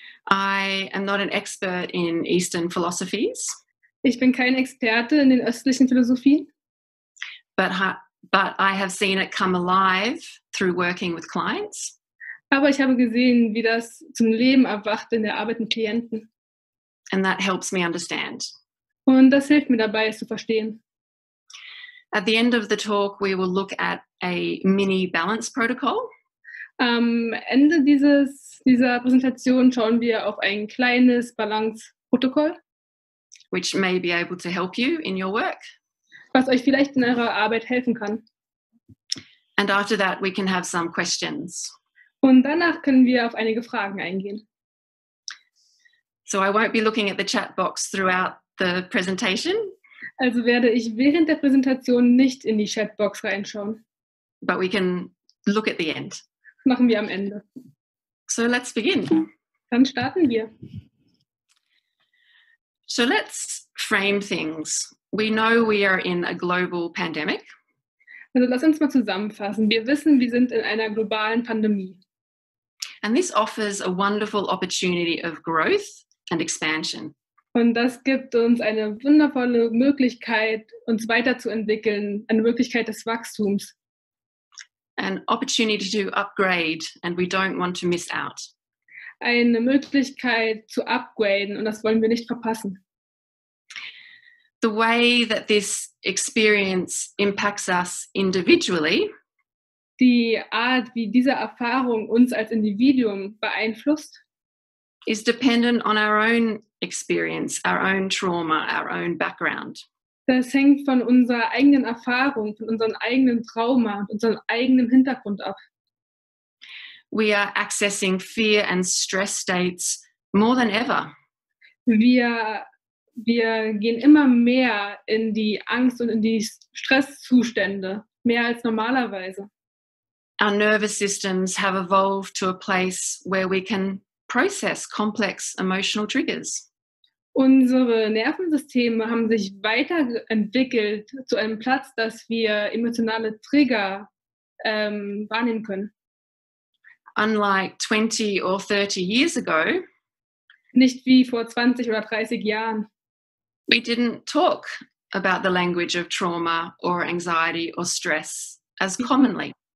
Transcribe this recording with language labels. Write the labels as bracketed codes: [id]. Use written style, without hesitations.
[en] I am not an expert in Eastern philosophies, [de] Ich bin kein Experte in den östlichen Philosophien, [en] but I have seen it come alive through working with clients. [de] aber ich habe gesehen, wie das zum Leben erwacht in der Arbeit mit Klienten. [en] And that helps me understand. [de] Und das hilft mir dabei, es zu verstehen. [en] At the end of the talk, we will look at a mini balance protocol. [de] Am Ende dieser Präsentation schauen wir auf ein kleines Balance-Protokoll, [en] which may be able to help you in your work. [de] was euch vielleicht in eurer Arbeit helfen kann. [en] And after that, we can have some questions. [de] Und danach können wir auf einige Fragen eingehen. [en] So I won't be looking at the chat box throughout the presentation. [de] Also werde ich während der Präsentation nicht in die Chatbox reinschauen. [en] But we can look at the end. [de] Das machen wir am Ende. [en] So let's begin. [de] Dann starten wir. [en] So let's frame things. We know we are in a global pandemic. [de] Also lass uns mal zusammenfassen. Wir wissen, wir sind in einer globalen Pandemie. [en] And this offers a wonderful opportunity of growth and expansion. [de] Und das gibt uns eine wundervolle Möglichkeit, uns weiterzuentwickeln, eine Möglichkeit des Wachstums. [en] An opportunity to upgrade, and we don't want to miss out. [de] Eine Möglichkeit zu upgraden und das wollen wir nicht verpassen. [en] The way that this experience impacts us individually [de] Die Art, wie diese Erfahrung uns als Individuum beeinflusst, [en] is dependent on our own experience, our own trauma, our own background. [de] das hängt von unserer eigenen Erfahrung, von unserem eigenen Trauma und unserem eigenen Hintergrund ab. [en] We are accessing fear and stress states more than ever. [de] Wir gehen immer mehr in die Angst und in die Stresszustände, mehr als normalerweise. [en] Our nervous systems have evolved to a place where we can process complex emotional triggers. [de] Unsere Nervensysteme haben sich weiterentwickelt zu einem Platz, dass wir emotionale Trigger wahrnehmen können. [en] Unlike 20 or 30 years ago, [de] Nicht wie vor 20 oder 30 Jahren. [en] we didn't talk about the language of trauma or anxiety or stress as commonly.